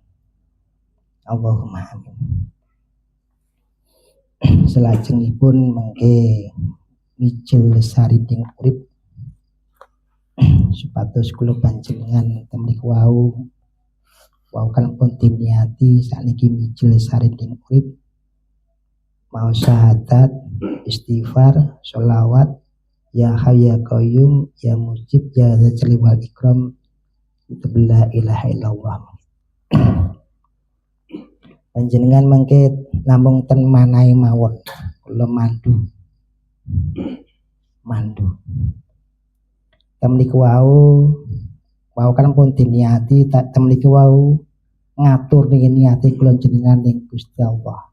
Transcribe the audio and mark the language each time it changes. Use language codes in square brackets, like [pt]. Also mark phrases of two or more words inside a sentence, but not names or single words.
[ar] Allahumma amin. [jv] Selajengipun mengke mijil sariding urip supados kula panjenengan temlik wau kan pun diniati sakniki mijil sariding urip mau syahadat, istighfar, sholawat, [ar] ya hayya qayyum, ya mujib, ya dzal wal ikram, la ilaha illallah. [jv] Panjenengan mangke namung ten manahe mawon kula mandu mandu. Temliku wau kan pun diniati temliku wau ngatur ning niati kula jenengan ning Gusti Allah.